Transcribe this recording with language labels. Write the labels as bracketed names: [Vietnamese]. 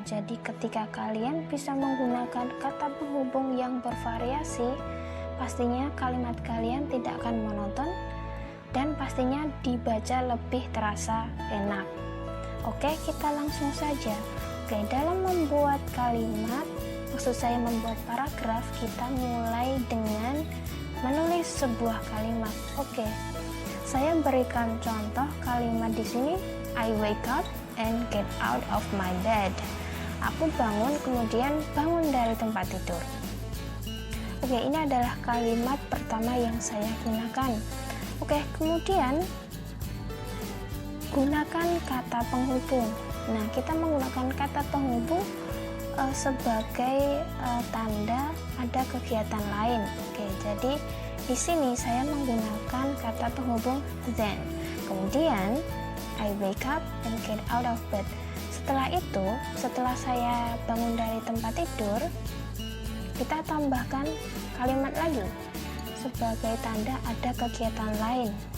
[Indonesian] Jadi ketika kalian bisa menggunakan kata penghubung yang bervariasi, pastinya kalimat kalian tidak akan monoton dan pastinya dibaca lebih terasa enak. Oke, kita langsung saja. Oke, dalam membuat kalimat, maksud saya membuat paragraf, kita mulai dengan menulis sebuah kalimat. Oke, saya berikan contoh kalimat di sini. [English] I wake up and get out of my bed. [Indonesian] Aku bangun, kemudian bangun dari tempat tidur. Oke, ini adalah kalimat pertama yang saya gunakan. Oke, kemudian gunakan kata penghubung. Nah, kita menggunakan kata penghubung sebagai tanda ada kegiatan lain. Oke, jadi di sini saya menggunakan kata penghubung then. Kemudian [English] I wake up and get out of bed. [Indonesian] Setelah itu, setelah saya bangun dari tempat tidur, kita tambahkan kalimat lagi sebagai tanda ada kegiatan lain.